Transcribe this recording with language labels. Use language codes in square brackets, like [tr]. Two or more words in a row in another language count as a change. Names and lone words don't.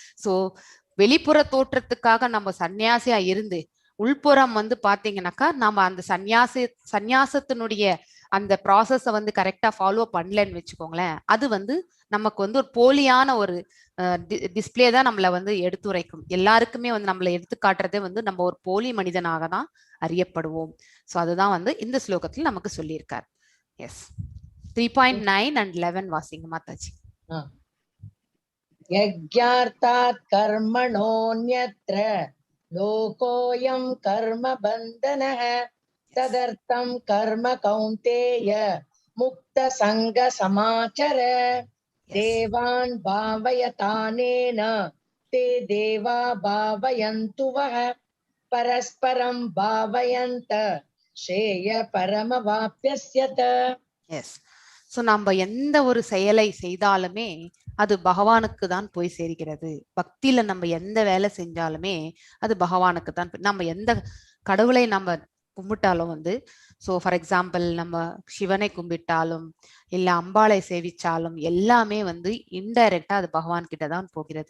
[ta] ஸோ வெளிப்புற தோற்றத்துக்காக நம்ம சன்னியாசியா இருந்து உள்புறம் வந்து பாத்தீங்கன்னாக்கா நம்ம அந்த சந்நியாசத்தினுடைய அந்த ப்ராசஸ வந்து [en] correcta follow [ta] பண்ணலன்னு வச்சுக்கோங்களேன், அது வந்து நமக்கு வந்து ஒரு போலியான ஒரு டிஸ்பிளே தான் நம்மள வந்து எடுத்துரைக்கும். எல்லாருக்குமே வந்து நம்மள எடுத்து காட்டுறதே வந்து நம்ம ஒரு போலி மனிதனாக தான் அறியப்படுவோம். ஸோ அதுதான் வந்து இந்த ஸ்லோகத்தில் நமக்கு சொல்லியிருக்கார். எஸ் 3.9 and 11 வாசிங்க மாதாஜி. [sa] यज्ञार्थात् कर्मणोऽन्यत्र लोकोऽयं कर्म बन्धनः तदर्थं कर्म कौन्तेय मुक्तसङ्गसमाचर देवान् भावयतानेन ते देवा भावयन्तु वः परस्परं भावयन्त श्रेय परमवाप्यस्यत. [ta] எஸ். ஸோ நம்ம எந்த ஒரு செயலை செய்தாலுமே அது பகவானுக்கு தான் போய் சேர்கிறது. பக்தியில நம்ம எந்த வேலை செஞ்சாலுமே அது பகவானுக்கு தான். நம்ம எந்த கடவுளை நம்ம கும்பிட்டாலும் வந்து, [en] so for example [ta] நம்ம சிவனை கும்பிட்டாலும் இல்ல அம்பாளை சேவிச்சாலும் எல்லாமே வந்து இன்டைரக்டா அது பகவான் கிட்ட தான் போகிறது.